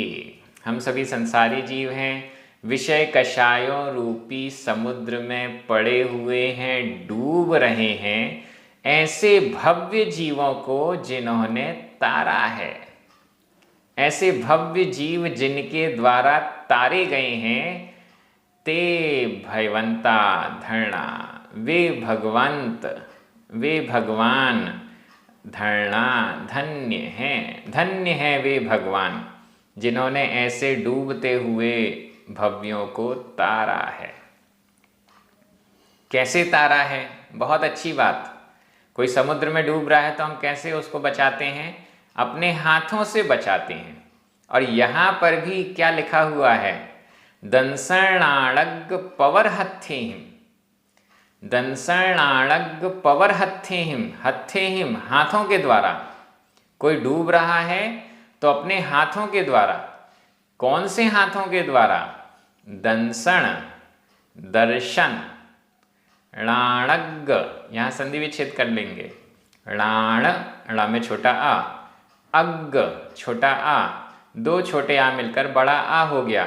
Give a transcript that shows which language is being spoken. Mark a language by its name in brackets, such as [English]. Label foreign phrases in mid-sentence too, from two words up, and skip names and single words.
[Hindi] हम सभी संसारी जीव हैं, विषय कषायों रूपी समुद्र में पड़े हुए हैं, डूब रहे हैं। ऐसे भव्य जीवों को जिन्होंने तारा है, ऐसे भव्य जीव जिनके द्वारा तारे गए हैं, [Prakrit languages] ते भयवंता धरणा, [Hindi] वे भगवंत, वे भगवान, धरणा धन्य हैं, धन्य हैं वे भगवान जिन्होंने ऐसे डूबते हुए भव्यों को तारा है। कैसे तारा है? बहुत अच्छी बात। कोई समुद्र में डूब रहा है तो हम कैसे उसको बचाते हैं? अपने हाथों से बचाते हैं। और यहाँ पर भी क्या लिखा हुआ है? [Prakrit languages] दंसणाणग पवर हथेहिम, दंसणाणग पवर हथेहिम, हथेहिम [Hindi] हाथों के द्वारा। कोई डूब रहा है तो अपने हाथों के द्वारा। कौन से हाथों के द्वारा? दंसण, दर्शन, णाणग, यहाँ संधि विच्छेद कर लेंगे। णाण, णा में छोटा आ, अग छोटा आ, दो छोटे आ मिलकर बड़ा आ हो गया।